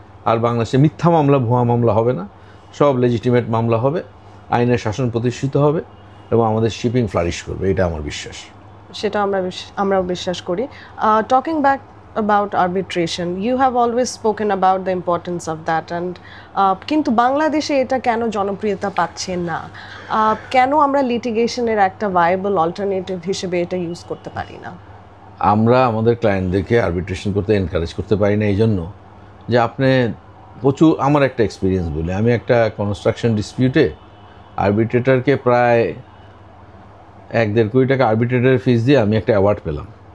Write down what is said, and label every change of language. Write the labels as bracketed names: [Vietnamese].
[Bangla] আর বাংলাদেশে মিথ্যা মামলা, ভুয়া মামলা হবে না, সব লেজিটিমেট মামলা হবে, আইনের শাসন প্রতিষ্ঠিত হবে এবং আমাদের শিপিং ফ্লারিশ করবে, এটা আমার বিশ্বাস। সেটা আমরাও বিশ্বাস করি। [English] talking back about arbitration, you have always spoken about the importance of that, and [Bangla] কিন্তু বাংলাদেশে এটা কেন জনপ্রিয়তা পাচ্ছে না? কেন আমরা লিটিগেশনের একটা ভায়াবল অল্টারনেটিভ হিসেবে এটা ইউজ করতে পারি না? আমরা আমাদের ক্লায়েন্টদেরকে আরবিট্রেশন করতে এনকারেজ করতে পারি না এই জন্য যে আপনি প্রচুর, আমার একটা এক্সপিরিয়েন্স বলে, আমি একটা কনস্ট্রাকশন ডিসপিউটে আরবিট্রেটরকে প্রায় 1-1.5 কোটি টাকা আরবিট্রেটরের ফিস দিয়ে আমি একটা অ্যাওয়ার্ড পেলাম।